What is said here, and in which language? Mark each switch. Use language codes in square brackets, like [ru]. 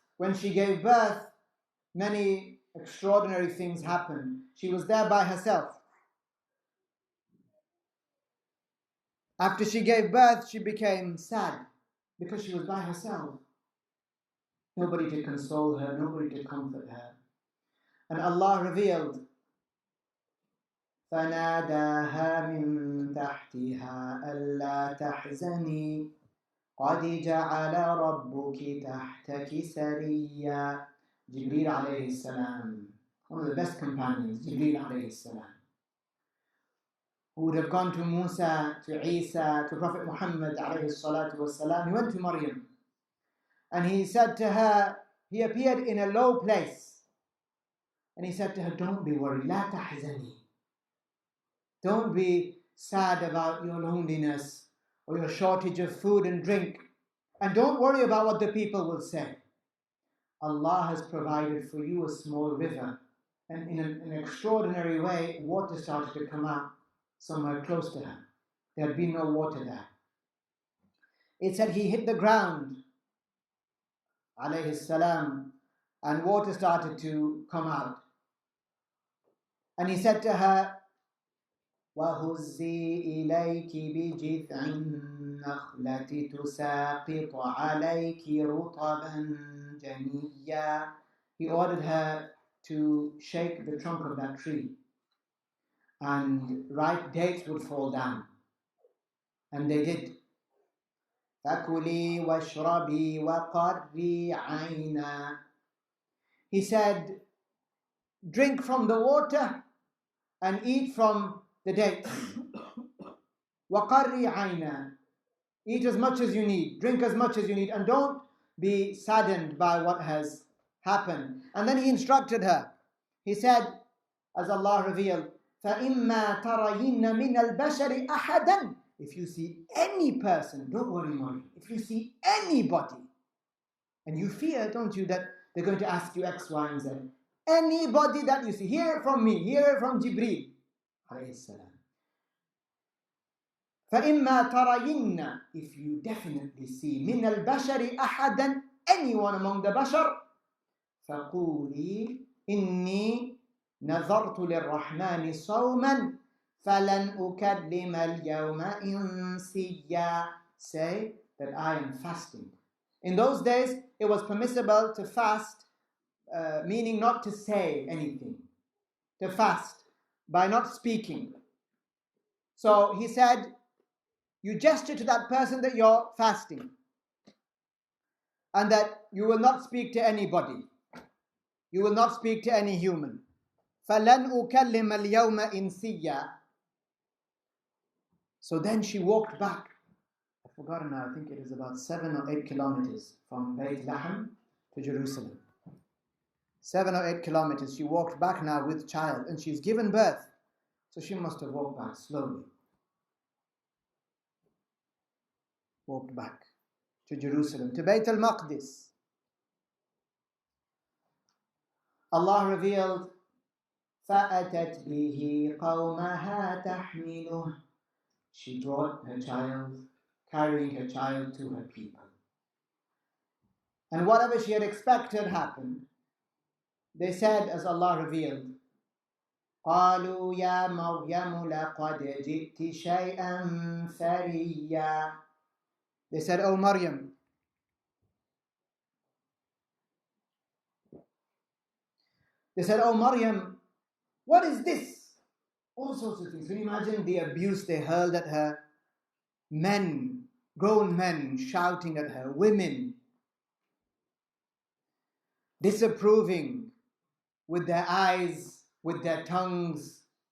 [en] When she gave birth, many extraordinary things happened. She was there by herself. After she gave birth, she became sad because she was by herself. Nobody to console her, nobody to comfort her. And Allah revealed, [ar] فَنَادَاهَا مِن تَحْتِهَا أَلَّا تَحْزَنِي قَدْ جَعَلَ رَبُّكِ تَحْتَكِ سَرِيًّا. [en] Jibril alayhi salam, one of the best companions, Jibril alayhi salam, who would have gone to Musa, to Isa, to Prophet Muhammad alayhi salatu wasalam. He went to Maryam and he said to her, he appeared in a low place and he said to her, don't be worried, [ar] لا تحزني. [en] Don't be sad about your loneliness or your shortage of food and drink, and don't worry about what the people will say. Allah has provided for you a small river, and in an extraordinary way, water started to come out somewhere close to her. There had been no water there. It said he hit the ground, alayhi salam, and water started to come out. And he said to her, [ar] وَهُزِّي إِلَيْكِ بِجِذْعِ النَّخْلَةِ تُسَاقِطُ عَلَيْكِ رُطَبًا جَنِيًّا. [en] He ordered her to shake the trunk of that tree, and ripe dates would fall down. And they did. [ar] فَكُلِي وَاشْرَبِي وَقَرِّي عَيْنًا. [en] He said, drink from the water and eat from the dates. [ar] وَقَرِّي عَيْنًا. [en] Eat as much as you need, drink as much as you need, and don't be saddened by what has happened. And then he instructed her. He said, as Allah revealed, [ar] فَإِمَّا تَرَيِنَّ مِنَ الْبَشَرِ أَحَدًا. [en] If you see any person, don't worry, Maryam. If you see anybody, and you fear, don't you, that they're going to ask you X, Y, and Z. Anybody that you see, hear it from me, hear it from Jibril alayhi salam. [ar] فَإِمَّا تَرَيِنَّ. [en] If you definitely see [ar] مِنَ الْبَشَرِ أَحَدًا, [en] anyone among the bashar, [ar] فَقُولِي إِنِّي نَذَرْتُ لِلرَّحْمَنِ صَوْمًا فَلَنْ أُكَلِّمَ الْيَوْمَ إِنْسِيًّا. [en] Say that I am fasting. In those days, it was permissible to fast, meaning not to say anything. To fast by not speaking. So he said, you gesture to that person that you're fasting and that you will not speak to anybody. You will not speak to any human. [ar] فَلَنْ أُكَلِّمَ الْيَوْمَ إِنْسِيًّا. [en] So then she walked back. I've forgotten now, I think it is about 7 or 8 kilometers from Beit Lahm to Jerusalem. 7 or 8 kilometers. She walked back now with child, and she's given birth. So she must have walked back slowly. Walked back to Jerusalem, to Beit al-Maqdis. Allah revealed, [ar] فَأَتَتْ بِهِ قَوْمَهَا تَحْمِلُهُ. [en] She brought her child, carrying her child to her people. And whatever she had expected happened. They said, as Allah revealed, [ar] قالوا يا مريم لقد جئت شيئا فريا. [en] They said, "Oh Maryam, what is this?" All sorts of things. Can you imagine the abuse they hurled at her? Men, grown men shouting at her, women disapproving with their eyes, with their tongues.